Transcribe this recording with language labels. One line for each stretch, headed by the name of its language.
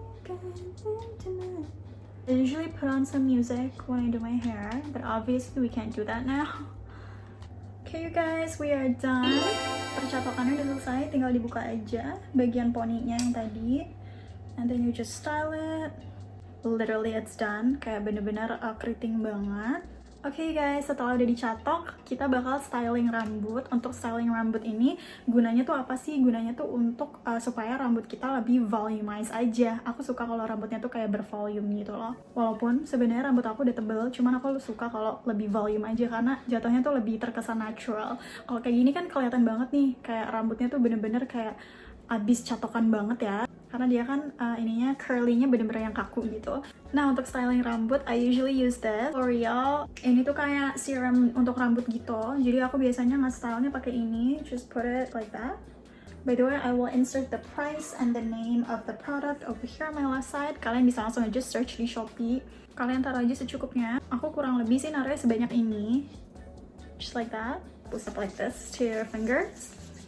English: I usually put on some music when I do my hair, but obviously we can't do that now. Okay you guys, we are done.
Indonesian: Percatokannya udah selesai, tinggal dibuka aja bagian poninya yang tadi.
English: And then you just style it. Literally it's done,
Indonesian: kayak bener-bener keriting banget. Oke guys, setelah udah dicatok, kita bakal styling rambut. Untuk styling rambut ini, gunanya tuh apa sih? Gunanya tuh untuk supaya rambut kita lebih volumize aja. Aku suka kalau rambutnya tuh kayak bervolume gitu loh. Walaupun sebenarnya rambut aku udah tebel, cuman aku suka kalau lebih volume aja karena jatuhnya tuh lebih terkesan natural. Kalau kayak gini kan kelihatan banget nih, kayak rambutnya tuh bener-bener kayak abis catokan banget ya. Karena dia kan ininya curly-nya bener-bener yang kaku gitu. Nah untuk styling rambut,
English: I usually use this
Indonesian: L'Oreal. Ini tuh kayak serum untuk rambut gitu. Jadi aku biasanya nge-stylenya pakai ini.
English: Just put it like that. By the way, I will insert the price and the name of the product over here on my left side.
Indonesian: Kalian bisa langsung aja search di Shopee. Kalian taruh aja secukupnya. Aku kurang lebih sih naruhnya sebanyak ini.
English: Just like that. Push up like this to your fingers.